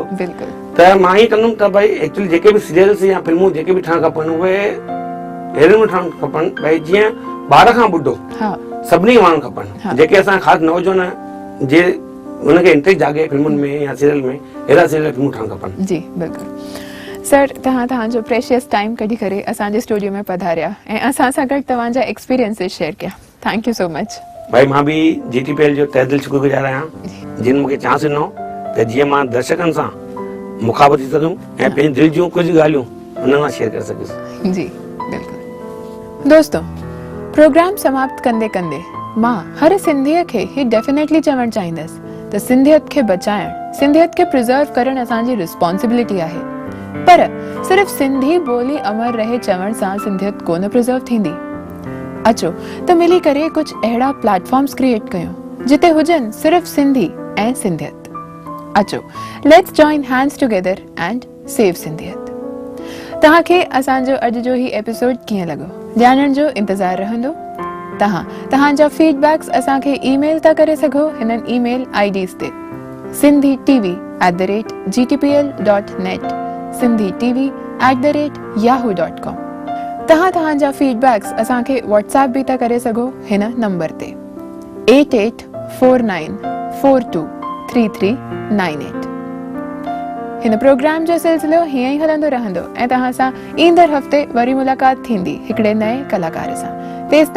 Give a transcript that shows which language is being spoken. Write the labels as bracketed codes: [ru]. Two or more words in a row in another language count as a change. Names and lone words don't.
[sd] त मां ईअं कंदुमि त भई एक्चुअली जेके बि सीरियल्स या फिल्मूं जेके बि ठहणु खपनि उहे अहिड़े में ठहणु खपनि भई जीअं ॿार खां ॿुढो सभिनी वणणु खपनि, जेके असां ख़ासि नौजवान जे उनखे इंटरेस्ट जागे फिल्मुनि में या सीरियल में, अहिड़ा सीरियल फिल्मूं ठहणु खपनि। जी बिल्कुलु सर, तव्हांजो [en] precious time [sd] कढी करे असांजे स्टूडियो में पधारिया ऐं असां सां गॾु तव्हांजा एक्सपीरियंसिस शेयर कया। [en] thank you so much. [sd] भाई मां बि GTPL जो तहे दिलि शुक्रगुज़ार आहियां जिन मूंखे चांस ॾिनो त जीअं मां दर्शकनि सां मुखाबत थी सघुमि ऐं पंहिंजी दिलि जूं कुझु ॻाल्हियूं हुननि सां शेयर करे सघुसि। जी बिल्कुलु दोस्तों, प्रोग्राम समाप्त कंदे कंदे मां हर सिंधीअ खे ही डेफिनेटली चवणु चाहींदसि त सिंधियत खे बचाइण, सिंधियत खे प्रिजर्व करणु असांजी रिस्पॉन्सिबिलिटी आहे, पर सिर्फ़ सिंधी ॿोली अमर रहे चवण सां सिंधियत कोन प्रिजर्व थींदी। अचो त मिली करे कुझु अहिड़ा [en] platforms create [sd] कयूं जिते हुजनि सिर्फ़ सिंधी ऐं सिंधियत। [en] अचो let's join hands together and save सिंधियत। [sd] तव्हांखे असांजो अॼु जो ही एपिसोड कीअं लॻो ॼाणण जो इंतज़ारु रहंदो। तव्हांजा फीडबैक्स असांखे ईमेल था करे सघो हिननि [en] email IDs [sd] ते sindhi@gtpl.net, sindhitv@yahoo.com। तव्हांजा फीडबैक्स असांखे व्हाट्सएप बि था करे सघो हिन नंबर ते 8849423398। हिन प्रोग्राम जो सिलसिलो हीअं ई हलंदो रहंदो ऐं तव्हां सां ईंदड़ हफ़्ते वरी मुलाक़ात थींदी हिकिड़े नए कलाकार सां।